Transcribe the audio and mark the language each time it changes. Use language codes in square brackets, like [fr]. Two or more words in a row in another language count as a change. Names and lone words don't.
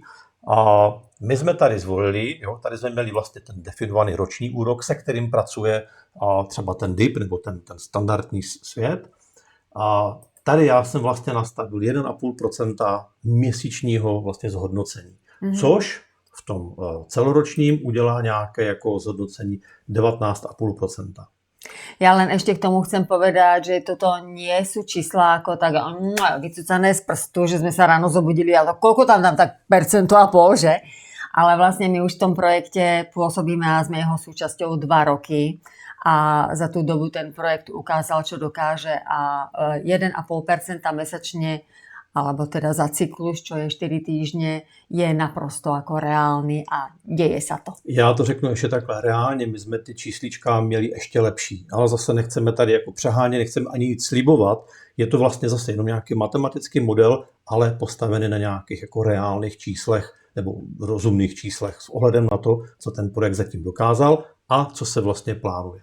[cs] A my jsme tady zvolili, tady jsme měli vlastně ten definovaný roční úrok, se kterým pracuje třeba ten DIP nebo ten standardní svět. A tady já jsem vlastně nastavil 1,5% měsíčního vlastně zhodnocení, což v tom celoročním udělá nějaké jako zhodnocení 19,5%. [sk] Ja len ešte k tomu chcem povedať, že toto nie sú čísla ako tak vycúcané z prstu, že sme sa ráno zobudili, ale koľko tam dám, tak 1,5%, že? Ale vlastne my už v tom projekte pôsobíme a sme jeho súčasťou 2 roky a za tú dobu ten projekt ukázal, čo dokáže a 1,5% mesačne alebo teda za cyklus, čo je 4 týždne, [cs] je naprosto jako reálný a děje se to. Já to řeknu ještě takhle, reálně my jsme ty číslička měli ještě lepší, ale zase nechceme tady jako přehánět, nechceme ani nic slibovat, je to vlastně zase jenom nějaký matematický model, ale postavený na nějakých jako reálných číslech nebo rozumných číslech s ohledem na to, co ten projekt zatím dokázal a co se vlastně plánuje.